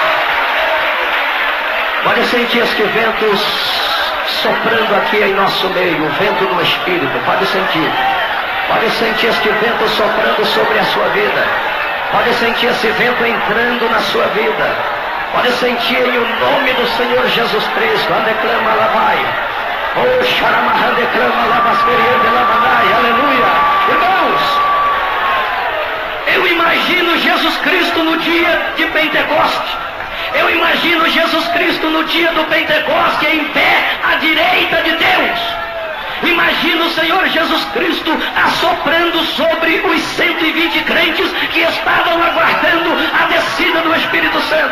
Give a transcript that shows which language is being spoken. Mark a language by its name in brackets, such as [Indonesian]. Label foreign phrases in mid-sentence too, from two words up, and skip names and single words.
[Portuguese] Pode sentir este vento soprando aqui em nosso meio, o vento do Espírito. Pode sentir este vento soprando sobre a sua vida. Pode sentir esse vento entrando na sua vida. Pode sentir em o nome do Senhor Jesus Cristo. Andeclama lavai. Oh, xaramahan declama lavasteriande lavanai. Aleluia. Irmãos, eu imagino Jesus Cristo no dia de Pentecoste. Eu imagino Jesus Cristo no dia do Pentecoste em pé à direita de Deus. Imagino o Senhor Jesus Cristo assoprando sobre os 120 crentes que estavam aguardando a descida do Espírito Santo.